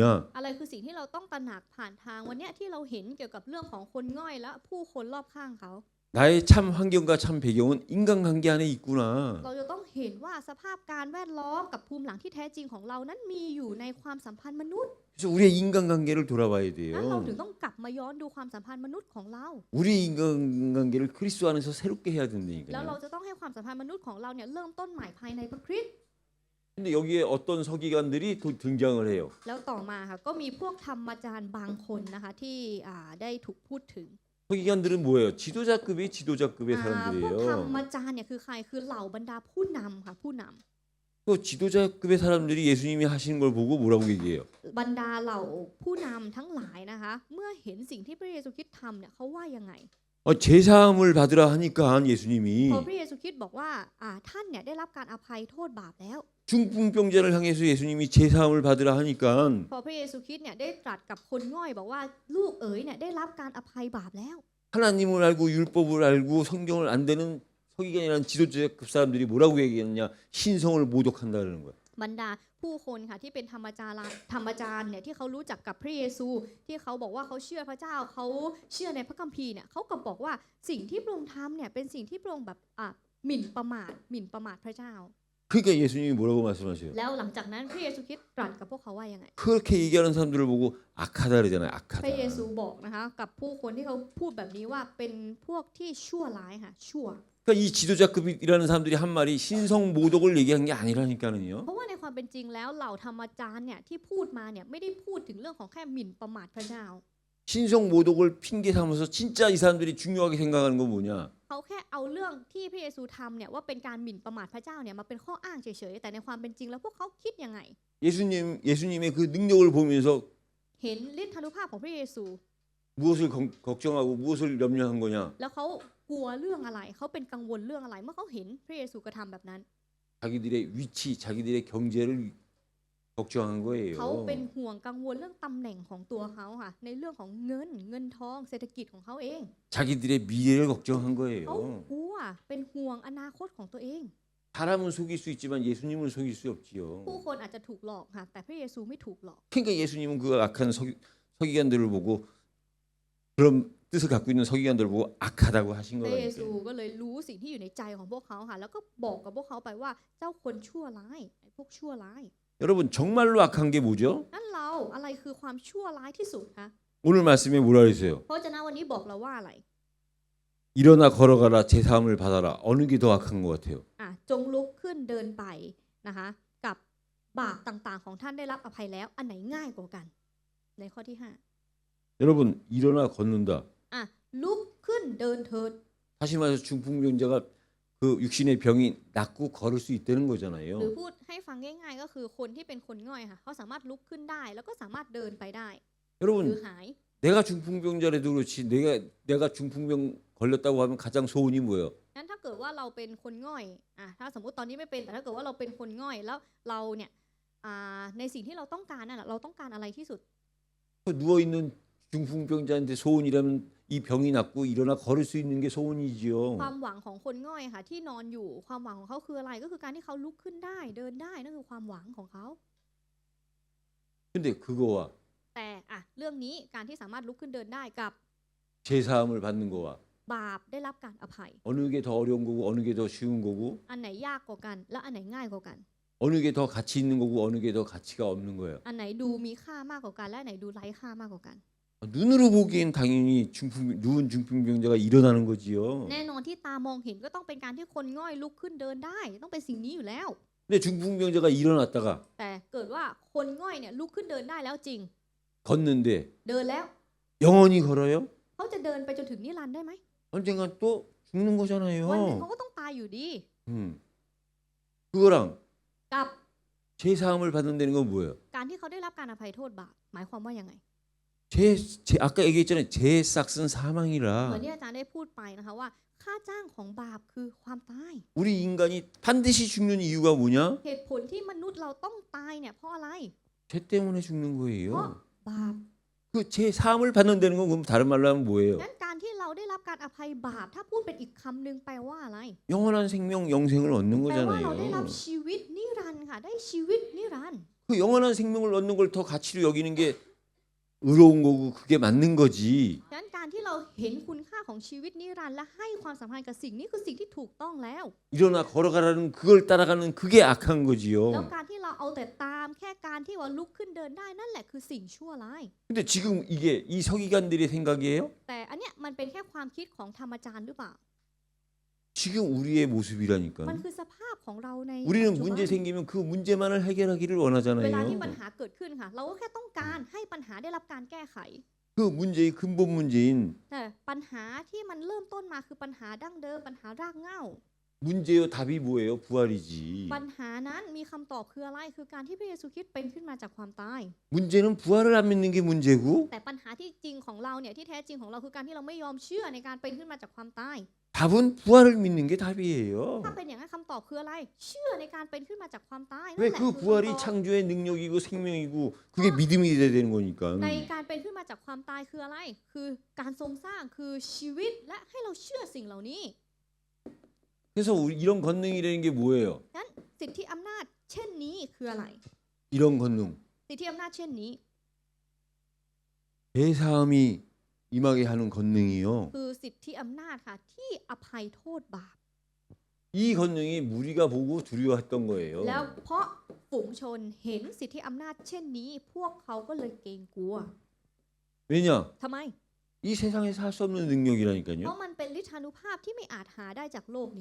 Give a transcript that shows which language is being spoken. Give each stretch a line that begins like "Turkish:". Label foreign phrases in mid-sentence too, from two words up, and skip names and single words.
Thai: อะไรคือสิ่งที่เราต้องตระหนักผ่านทางวันเนี้ยที่เราเห็นเกี่ยวกับเรื่องของคนง่อยและผู้คนรอบข้างเขา
Korean: 나의 참 환경과 참 배경은 인간관계 안에 있구나.
Thai: เราจะต้องเห็นว่าสภาพการแวดล้อมกับภูมิหลังที่แท้จริงของเรานั้นมีอยู่ในความสัมพันธ์มนุษย์
Korean: 그래서 우리의 인간관계를 돌아봐야
Thai: นั้นเราถึง
Korean: 돼요.
Thai: ต้องกลับมาย้อนดูความสัมพันธ์มนุษย์ของเรา
Korean: 우리 인간관계를 그리스도 안에서 새롭게 해야
Thai: แล้วเรา
Korean: 된다니까요.
Thai: จะต้องให้ความสัมพันธ์มนุษย์ของเราเนี่ยเริ่มต้นใหม่ภายในพระคริสต์
Korean: 근데 여기에 어떤 서기관들이 또 등장을 해요.
Thai: แล้วต่อมาค่ะก็มีพวกธรรมจารย์บางคนนะคะที่ได้ถูกพูดถึง
Korean: 서기관들은 뭐예요? 지도자급의
Thai: พวกธร
Korean: 지도자급의
Thai: รมจารย์เนี่ยคือใครคือเหล่าบรรดาผู้นำค่ะผู้นำ
Korean: 그 지도자급의 사람들이 예수님이 하시는 걸 보고 뭐라고 얘기해요?
Thai: บรรดาเหล่าผู้นำทั้งหลายนะคะเมื่อเห็นสิ่งที่พระเยซูคริสต์ทำเนี่ยเขาว่ายังไง
Korean: 제사함을 받으라 하니까 예수님이
Thai: พอพระเยซูคริสต์บอกว่าท่านเนี่ยได้รับการอภัยโทษบาปแล้ว
Korean: 중풍병자를 향해서 예수님이 제사함을 받으라 하니까
Thai: พอพระเยซูคริสต์เนี่ยได้ตรัสกับคนง่อยบอกว่าลูกเอ๋ยเนี่ยได้รับการอภัยบาปแล้ว
Korean: 하나님을 알고 율법을 알고 성경을 안 되는 서기관이라는 지도자급 사람들이 뭐라고 얘기했느냐? 신성을 모독한다는 거야.
Thai: บรรดาผู้คนค่ะที่เป็นธรรมจารย์เนี่ยที่เขารู้จักกับพระเยซูที่เขาบอกว่าเขาเชื่อพระเจ้าเขาเชื่อในพระคัมภีร์เนี่ยเขาก็บอกว่าสิ่งที่พระองค์ทำเนี่ยเป็นสิ่งที่พระองค์แบบหมิ่นประมาทพระเจ้า
Korean: 그러니까 예수님이 뭐라고 말씀하셔요?
Thai: แล้วหลังจากนั้นพระเยซูคริสต์ตรัสกับพวกเขาว่ายังไง
Korean: 그렇게 얘기하는 사람들을 보고 악하다 그러잖아요.
Thai: พระเย
Korean: 악하다.
Thai: ซูบอกนะคะกับผู้คนที่เขาพูดแบบนี้ว่าเป็นพวกที่ชั่วร้ายค่ะชั่ว
Korean: 그러니까 이 지도자급이라는 사람들이 한 말이 신성 모독을 얘기한 게 아니라니까는요.
Thai: เพราะว่าในความเป็นจริงแล้วเหล่าธรรมจารย์เนี่ยที่พูดมาเนี่ยไม่ได้พูดถึงเรื่องของแค่หมิ่นประมาทพระเจ้า
Korean: 신성 모독을 핑계 삼아서 진짜 이 사람들이 중요하게 생각하는 건 뭐냐?
Thai: เขาแค่เอาเรื่องที่พระเยซูทำเนี่ยว่าเป็นการหมิ่นประมาทพระเจ้าเนี่ยมาเป็นข้ออ้างเฉยๆแต่ในความเป็นจริงแล้วพวกเขาคิดยังไง
Korean: 예수님의 그 능력을 보면서
Thai: เห็นฤทธานุภาพของพระเยซู
Korean: 무엇을 걱정하고 무엇을 염려한 거냐?
Thai: แล้วเขากลัวเรื่องอะไรเขาเป็นกังวลเรื่องอะไรเมื่อเขาเห็นพระเยซูกระทำแบบนั้น
Korean: 자기들의 위치, 자기들의 경제를 걱정한
Thai: เขาเป็น
Korean: 거예요.
Thai: ห่วงกังวลเรื่องตำแหน่งของตัวเขาค่ะในเรื่องของเงินทองเศรษฐกิจของเขาเอง
Korean: 자기들의 미래를 걱정한
Thai: เขา
Korean: 거예요.
Thai: กลัวเป็นห่วงอนาคตของตัวเอง
Korean: 사람은 속일 수 있지만 예수님은 속일 수 없지요.
Thai: ผู้คนอาจจะถูกหลอกค่ะแต่พระเยซูไม่ถูกหลอก
Korean: 그러니까 예수님은 그 악한 서기관들을 보고 그런 뜻을 갖고 있는 서기관들을 보고 악하다고 하신
Thai: พระเยซู
Korean: 거라니까요.
Thai: ก็เลยรู้สิ่งที่อยู่ในใจของพวกเขาค่ะแล้วก็บอกกับพวกเขาไปว่าเจ้าคนชั่วร้ายไอ้พวกชั่วร้าย
Korean: 여러분 정말로 악한 게 뭐죠?
Thai: นั่นเราอะไรคือความชั่วร้ายที่สุดคะ
Korean: 오늘 말씀에 뭐라 그랬어요?
Thai: เพราะฉะนั้นวันนี้บอกเราว่าอะไร
Korean: 일어나 걸어가라 제사함을 받아라. 어느 게 더 악한 것 같아요?
Thai: จงลุกขึ้นเดินไปนะคะกับบาปต่างๆของท่านได้รับอภัยแล้วอันไหนง่ายกว่ากัน ในข้อที่
Korean: 여러분 일어나 걷는다.
Thai: 5 ลุกขึ้นเดินเถิด
Korean: 다시 말해서 중풍병자가 그 육신의 병이 낫고 걸을 수 있다는
Thai: หรือ
Korean: 거잖아요.
Thai: พูดให้ฟังง่ายๆก็คือคนที่เป็นคนง่อยค่ะเขาสามารถลุกขึ้นได้แล้วก็สามารถเดินไปได้หรือ
Korean: 여러분
Thai: หาย
Korean: 내가 중풍병자라도 그렇지 내가 중풍병 걸렸다고 하면 가장 소원이 뭐예요?
Thai: งั้นถ้าเกิดว่าเราเป็นคนง่อยถ้าสมมติตอนนี้ไม่เป็นแต่ถ้าเกิดว่าเราเป็นคนง่อยแล้วเราเนี่ยในสิ่งที่เราต้องการนั่นแหละเราต้องการอะไรที่สุด
Korean: 누워 있는 중풍병자한테 소원이라면 이 병이 낫고 일어나 걸을 수 있는 게 소원이지요.
Thai: ความหวังของคนง่อยค่ะที่นอนอยู่ความหวังของเขาคืออะไรก็คือการที่เขาลุกขึ้นได้เดินได้นั่นคือความหวังของเขา
Korean: 근데 그거와
Thai: แต่เรื่องนี้การที่สามารถลุกขึ้นเดินได้กับ
Korean: 제사함을 받는 거와
Thai: บาปได้รับการอภัย
Korean: 어느 게 더 어려운 거고 어느 게 더 쉬운 거고
Thai: อันไหนยากกว่ากัน และอันไหนง่ายกว่ากัน
Korean: 어느 게 더 가치 있는 거고 어느 게 더 가치가 없는 거예요.
Thai: อันไหนดูมีค่ามากกว่ากันและอันไหนดูไร้ค่ามากกว่ากัน
Korean: 눈으로 보기엔 당연히 누운 중풍병자가 일어나는 거지요.
Thai: แน่นอนที่ตามองเห็นก็ต้องเป็นการที่คนง่อยลุกขึ้นเดินได้ต้องเป็นสิ่งนี้อยู่แล้ว
Korean: 근데 중풍병자가 일어났다가
Thai: แต่เกิดว่าคนง่อยเนี่ยลุกขึ้นเดินได้แล้วจริง
Korean: 걷는데
Thai: เดินแล้ว
Korean: 영원히 걸어요?
Thai: เขาจะเดินไปจนถึงนิรันดร์ได้ไหม
Korean: 언젠간 또 죽는
Thai: วันหนึ่ง
Korean: 거잖아요.
Thai: เขาก็ต้องตายอยู่ดี
Korean: 그거랑
Thai: กับ
Korean: 죄사함을 받는다는 건 뭐예요?
Thai: การที่เขาได้รับการอภัยโทษบาปหมายความว่ายังไง
Korean: 아까 얘기했잖아요. 죄 싹은
Thai: เหมือน
Korean: 사망이라.
Thai: ที่อาจารย์ได้พูดไปนะคะว่าค่าจ้างของบาปคือความตาย
Korean: 우리 인간이 반드시 죽는 이유가 뭐냐?
Thai: เหตุผลที่มนุษย์เราต้องตายเนี่ยเพราะอะไร
Korean: 죄 때문에 죽는
Thai: เพราะ
Korean: 거예요.
Thai: บาป
Korean: 그 죄 사함을 받는다는 건 그럼 다른 말로 하면 뭐예요?
Thai: งั้นการที่เราได้รับการอภัยบาปถ้าพูดเป็นอีกคำหนึ่งแปลว่าอะไร
Korean: 영원한 생명, 영생을 얻는
Thai: แปลว่าเราได้รับ
Korean: 거잖아요.
Thai: ชีวิตนิรันดร์ค่ะได้ชีวิตนิรันดร์
Korean: 그 영원한 생명을 얻는 걸 더 가치로 여기는 게 의로운 거고 그게 맞는 거지.
Thai: งั้นการที่เราเห็นคุณค่าของชีวิตนิรันดร์และให้ความสำคัญกับสิ่งนี้คือสิ่งที่ถูกต้องแล้ว
Korean: 일어나 걸어가라는 그걸 따라가는 그게 악한
Thai: แล้ว
Korean: 거지요.
Thai: การที่เราเอาแต่ตามแค่การที่ว่าลุกขึ้นเดินได้นั่นแหละคือสิ่งชั่วร้าย
Korean: 근데 지금 이게 이 서기관들의 생각이에요?
Thai: แต่อันเนี้ยมันเป็นแค่ความคิดของธรรมจารย์หรือเปล่า
Korean: 지금 우리의
Thai: มัน
Korean: 모습이라니까.
Thai: คือสภาพของเราใน
Korean: 우리는
Thai: ปัจจุบัน
Korean: 문제 생기면 그 문제만을 해결하기를
Thai: เวลา
Korean: 원하잖아요.
Thai: ที่ปัญหาเกิดขึ้นค่ะ เราก็แค่ต้องการให้ปัญหาได้รับการแก้ไข
Korean: 그 문제의 근본 문제인
Thai: แต่ปัญหาที่มันเริ่มต้นมาคือปัญหาดั้งเดิมปัญหารากเหง้า
Korean: 문제요 답이 뭐예요? 부활이지.
Thai: ปัญหานั้นมีคำตอบคืออะไรคือการที่พระเยซูคริสต์เป็นขึ้นมาจากความตาย
Korean: 문제는 부활을 안 믿는 게 문제고
Thai: แต่ปัญหาที่จริงของเราเนี่ยที่แท้จริงของเราคือการที่เราไม่ยอมเชื่อในการเป็นขึ้นมาจากความตาย
Korean: 답은 부활을 믿는 게 답이에요.
Thai: ถ้าเป็นอย่างนั้นคำตอบคืออะไร เชื่อในการเป็นขึ้นมาจากความตายนั่น
Korean: 왜
Thai: แหละ
Korean: 그
Thai: คือคำต
Korean: 부활이
Thai: อบ
Korean: 창조의 능력이고 생명이고 그게 믿음이 돼야 되는 거니까.
Thai: ในการเป็นขึ้นมาจากความตายคืออะไร คือการทรงสร้างคือชีวิตและให้เราเชื่อสิ่งเหล่านี้
Korean: 그래서 우리 이런 권능이라는 게 뭐예요?
Thai: งั้นสิทธิอำนาจเช่นนี้คืออะไร
Korean: 이런 권능.
Thai: สิทธิอำนาจเช่นนี้
Korean: 대사함이 임하게 하는 권능이요.
Thai: คือสิทธิอำนาจค่ะที่อภัยโทษบาป
Korean: 이 권능이 무리가 보고 두려워했던 거예요.
Thai: แล้วเพราะฝูงชนเห็นสิทธิอำนาจเช่นนี้ พวกเขาก็เลยเกรงกลัว
Korean: 왜냐?
Thai: ทำไม
Korean: 이 세상에서 할 수 없는
Thai: เพ
Korean: 능력이라니까요.
Thai: ราะมันเป็นฤทธานุภาพที่ไม่อาจหาได้จากโลกนี้